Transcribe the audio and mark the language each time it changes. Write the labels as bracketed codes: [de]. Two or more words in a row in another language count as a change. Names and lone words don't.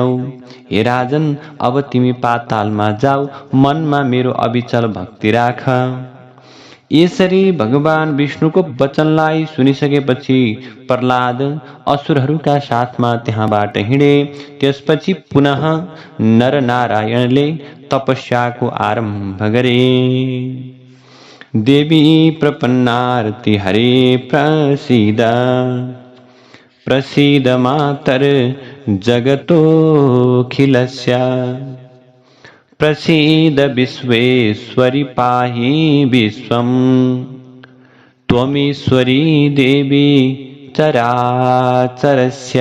[ne] हे राजन, अब तिमी पातालमा जाऊ, मनमा मेरो अविचल भक्ति राख। यसरी भगवान विष्णुको वचनलाई सुनिसकेपछि प्रह्लाद असुरहरूका साथमा त्यहाँबाट हिँडे। त्यसपछि पुनः नरनारायणले तपस्याको आरम्भ गरे। [sa] देवी प्रपन्नार्ति हरे प्रसीद, प्रसीद मातर जगतोऽखिलस्य। प्रसीद विश्वेश्वरि पाहि विश्वम्, त्वमीश्वरी देवी चराचरस्य।